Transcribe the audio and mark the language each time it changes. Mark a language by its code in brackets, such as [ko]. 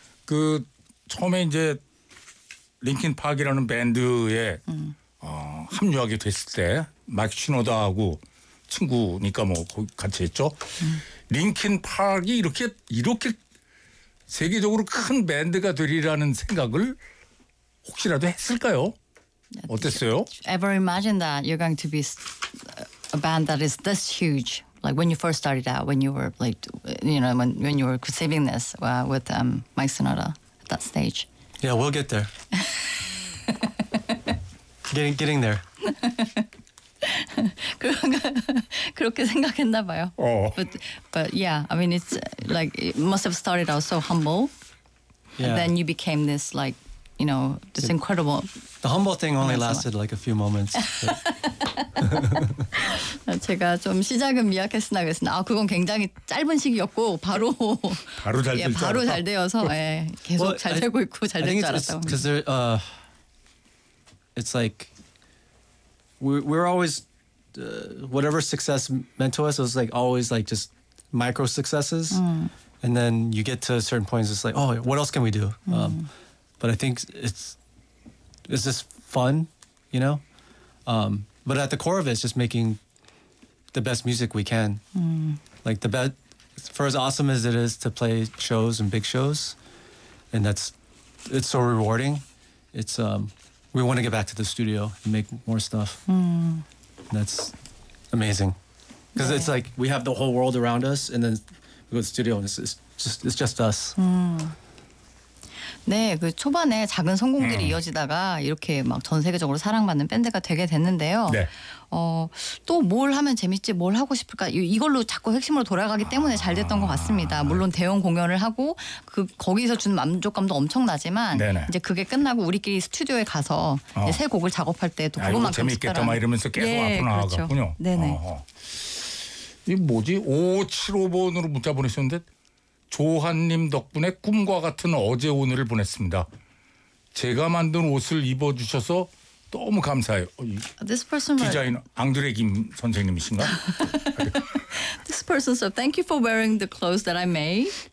[ko] 그 처음에 이제 링킨 파크라는 밴드에 합류하게 됐을 때 마이크 시노다하고 친구니까 뭐 거기 같이 했죠. 링킨 파크가 이렇게 세계적으로 큰 밴드가 되리라는 생각을 혹시라도 했을까요? 어땠어요? [en] Ever imagine that you're going to be a band that is this huge? Like when you first started out, when you were like, you know, when you were conceiving this with Mike Sonata at that stage. Yeah, we'll get there. getting there. [ko] 그렇게 생각했나 봐요. [en] But yeah, I mean, it's like it must have started out so humble. Yeah. And then you became this like, you know, this incredible. The humble thing only lasted like a few moments. [ko] 제가 좀 시작은 미약했으나 그랬으나 아 그건 굉장히 짧은 시기였고 바로 바로 잘 예, 바로 잘 되어서 예, 계속 well, 잘 되고 있고 잘 될 줄 알았다고. [en] Because it's like we're always whatever success meant to us was like always like just micro successes, and then you get to certain points it's like oh what else can we do? But I think it's just fun, you know. But at the core of it, it's just making the best music we can. Like the best, for as awesome as it is to play shows and big shows, and that's, it's so rewarding. It's, we want to get back to the studio and make more stuff. That's amazing. Because it's like, we have the whole world around us, and then we go to the studio, and it's just us. [ko] 네, 그 초반에 작은 성공들이 이어지다가 이렇게 막 전 세계적으로 사랑받는 밴드가 되게 됐는데요. 네. 또 뭘 하면 재밌지, 뭘 하고 싶을까 이걸로 자꾸 핵심으로 돌아가기 때문에 잘 됐던 것 같습니다. 물론 대형 공연을 하고 그 거기서 주는 만족감도 엄청나지만 네네. 이제 그게 끝나고 우리끼리 스튜디오에 가서 이제 새 곡을 작업할 때도 그것만큼 재밌겠다 막 이러면서 계속 앞으로 그렇죠. 나아가군요. 네네. 이게 뭐지? 575번으로 문자 보내셨는데 조한님 덕분에 꿈과 같은 어제 오늘을 보냈습니다. 제가 만든 옷을 입어주셔서 너무 감사해요. [en] This person [ko] 디자인 앙드레 김 선생님이신가? [en] This person said, thank you for wearing the clothes that I made.